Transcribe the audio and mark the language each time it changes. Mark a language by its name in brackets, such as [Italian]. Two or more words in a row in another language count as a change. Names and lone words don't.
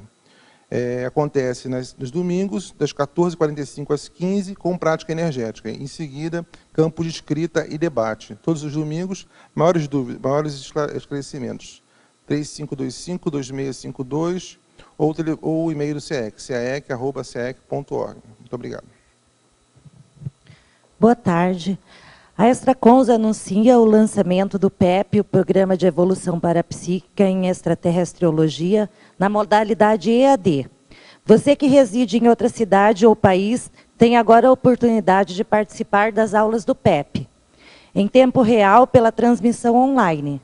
[Portuguese] Acontece nos domingos, das 14h45 às 15h, com prática energética. Em seguida, campo de escrita e debate. Todos os domingos, maiores dúvidas, maiores esclarecimentos. 3525-2652 ou o e-mail do CAEC, caec@caec.org. Muito obrigado. Boa tarde. A Extracons anuncia o lançamento do PEP, o Programa de Evolução Parapsíquica em Extraterrestriologia, na modalidade EAD. Você que reside em outra cidade ou país tem agora a oportunidade de participar das aulas do PEP, em tempo real pela transmissão online.